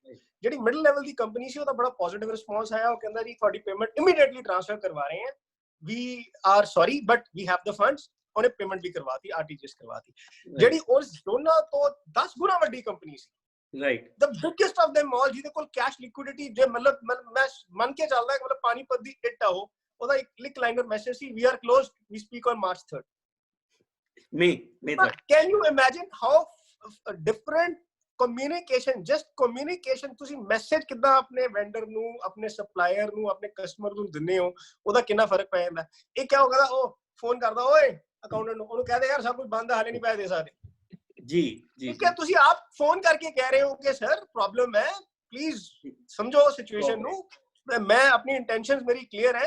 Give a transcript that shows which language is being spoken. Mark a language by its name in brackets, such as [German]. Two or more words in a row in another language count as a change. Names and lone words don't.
[Punjabi] ਜਿਹੜੀ [English] middle level [Punjabi] ਦੀ ਕੰਪਨੀ ਸੀ, ਉਹਦਾ ਬੜਾ [English] positive response [Punjabi] ਆਇਆ। ਉਹ ਕਹਿੰਦਾ ਜੀ ਤੁਹਾਡੀ [English] payment immediately transfer [Punjabi] ਕਰਵਾ ਰਹੇ ਹਾਂ, [English] we are sorry but we have the funds. [Punjabi] ਉਹਨੇ ਪੇਮੈਂਟ ਵੀ ਕਰਵਾਤੀ, ਆਰਟੀਜੀਐਸ ਕਰਵਾਤੀ। ਜਿਹੜੀ ਉਸ ਦੋਨਾਂ ਤੋਂ 10 ਗੁਣਾ ਵੱਡੀ ਕੰਪਨੀ ਸੀ, ਰਾਈਟ, [English] the biggest of them all, [Punjabi] ਜਿਹਦੇ ਕੋਲ [English] cash liquidity, [Punjabi] ਜੇ ਮਤਲਬ ਮੈਂ ਮੰਨ ਕੇ ਚੱਲਦਾ ਕਿ ਮਤਲਬ ਪਾਣੀਪਤ ਦੀ ਇੱਟ ਆ ਉਹ, ਉਹਦਾ ਇੱਕ ਲਿਕ [English] liner message [Punjabi] ਸੀ, [English] we are closed, we speak on [Punjabi] March 3rd। [English] May 3rd। Can you imagine how different communication, just communication, [Punjabi] ਤੁਸੀਂ ਮੈਸੇਜ ਕਿੱਦਾਂ ਆਪਣੇ ਵੈਂਡਰ ਨੂੰ, ਆਪਣੇ ਸਪਲਾਇਰ ਨੂੰ, ਆਪਣੇ ਕਸਟਮਰ ਨੂੰ ਦਿੰਦੇ ਹੋ, ਉਹਦਾ ਕਿੰਨਾ ਫਰਕ ਪੈ ਜਾਂਦਾ। ਇਹ ਕਿਆ ਹੋ ਗਿਆ, ਉਹ ਫੋਨ ਕਰਦਾ, ਓਏ ਅਕਾਊਂਟੈਂਟ ਨੂੰ, ਉਹਨੂੰ ਕਹਦੇ ਯਾਰ ਸਭ ਕੁਝ ਬੰਦ, ਹਾਲੇ ਨਹੀਂ ਪੈਸੇ ਦੇ ਸਕਦੇ ਜੀ ਜੀ। ਠੀਕ ਹੈ, ਤੁਸੀਂ ਆਪ ਫੋਨ ਕਰਕੇ ਕਹਿ ਰਹੇ ਹੋ ਕਿ ਸਰ ਪ੍ਰੋਬਲਮ ਹੈ, ਪਲੀਜ਼ ਸਮਝੋ ਸਿਚੁਏਸ਼ਨ ਨੂੰ, ਮੈਂ ਆਪਣੀ ਇੰਟੈਂਸ਼ਨਸ ਮੇਰੀ ਕਲੀਅਰ ਹੈ।